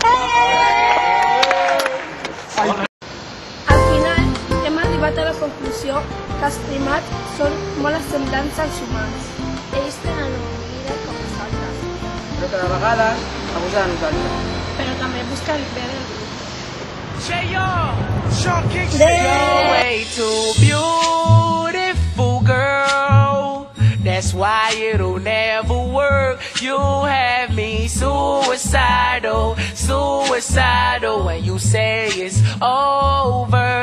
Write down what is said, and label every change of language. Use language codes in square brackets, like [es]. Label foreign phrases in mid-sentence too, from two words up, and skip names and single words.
[ca] Al final hem arribat a la conclusió que els primats són molt semblants als humans. Ells tenen una vida com nosaltres, Però que de vegades abusa de nosaltres. però també busquen el bé del grup. [en] You're way too beautiful, girl. That's why it'll never work. You have me suicidal when you say it's over.